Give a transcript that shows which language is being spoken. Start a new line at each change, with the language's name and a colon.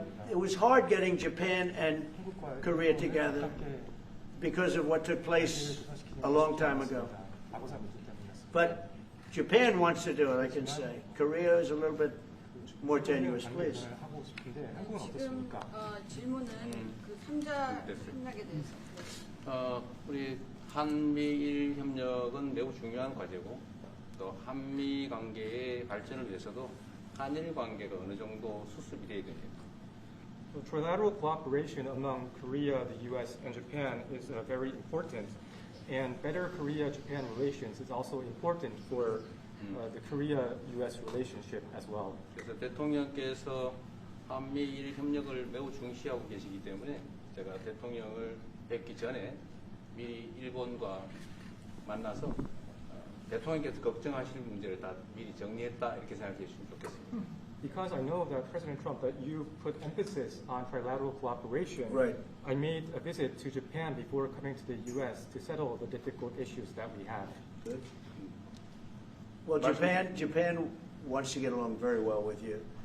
English: It was hard getting Japan and Korea together because of what took place a long time ago. But Japan wants to do it, I can say. Korea is a little bit more tenuous, please.
Korean: 지금 질문은 그 3자 협력에 대해서. 우리 한미일 협력은 매우 중요한 과제고 또 한미 관계의 발전을 위해서도 한일 관계가 어느 정도 수습이 돼야 됩니다.
English: So trilateral cooperation among Korea, the U.S., and Japan is very important, and better Korea-Japan relations is also important for the Korea-U.S. relationship as well.
Korean: 그래서 대통령께서 한미일 협력을 매우 중시하고 계시기 때문에 제가 대통령을 뵙기 전에 미리 일본과 만나서 대통령께서 걱정하실 문제를 다 미리 정리했다 이렇게 생각해 주시면 좋겠습니다.
English: Because I know that President Trump, that you put emphasis on trilateral cooperation, Right. I made a visit to Japan before coming to the U.S. to settle the difficult issues that we have. Good. Well, Japan wants to get along very well with you.